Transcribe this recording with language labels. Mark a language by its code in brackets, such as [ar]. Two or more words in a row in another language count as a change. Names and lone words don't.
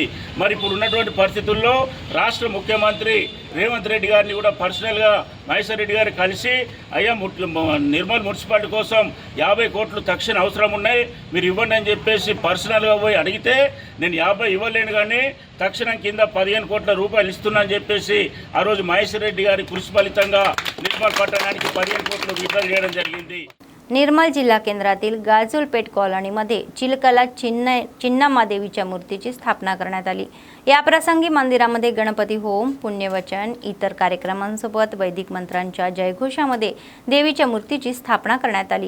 [te] మరి ఇప్పుడు ఉన్నటువంటి పరిస్థితుల్లో రాష్ట్ర ముఖ్యమంత్రి రేవంత్ రెడ్డి గారిని కూడా పర్సనల్గా మహేశ్వర్ రెడ్డి గారు కలిసి అయ్యా నిర్మల్ మున్సిపాలిటీ కోసం 50 కోట్లు తక్షణ అవసరం ఉన్నాయి, మీరు ఇవ్వండి అని చెప్పేసి పర్సనల్గా పోయి అడిగితే నేను 50 ఇవ్వలేను కానీ తక్షణం కింద ₹15 కోట్ల ఇస్తున్నా అని చెప్పేసి ఆ రోజు మహేశ్వర్ రెడ్డి గారి కృషి ఫలితంగా निर्मल पట్టణానికి 15 కోటి వితరణ చేయడం జరిగింది. [mr] निर्मल जिल्हा केंद्रातील गाजुलपेठ कॉलनीमध्ये चिलकला चिन्नम्मा देवीच्या मूर्तीची स्थापना करण्यात आली. या प्रसंगी मंदिरामध्ये गणपती होम, पुण्यवचन, इतर कार्यक्रमांसोबत वैदिक मंत्रांच्या जयघोषामध्ये देवीच्या मूर्तीची स्थापना करण्यात आली.